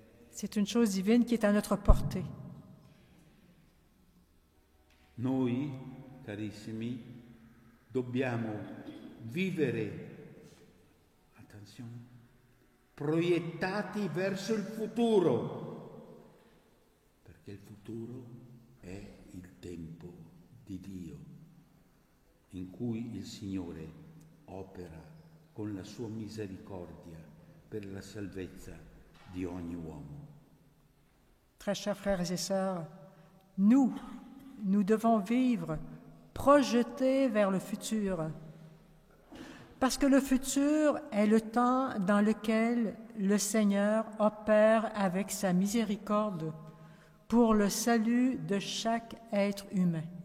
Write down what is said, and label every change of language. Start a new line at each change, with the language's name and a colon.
French: C'est une chose divine qui est à notre portée.
Italian: Noi, carissimi, dobbiamo vivere, attenzione, proiettati verso il futuro, perché il futuro è il tempo di Dio, in cui il Signore opera con la sua misericordia per la salvezza di ogni uomo.
French: Très chers frères et sœurs, nous devons vivre projetés vers le futur. Parce que le futur est le temps dans lequel le Seigneur opère avec sa miséricorde pour le salut de chaque être humain.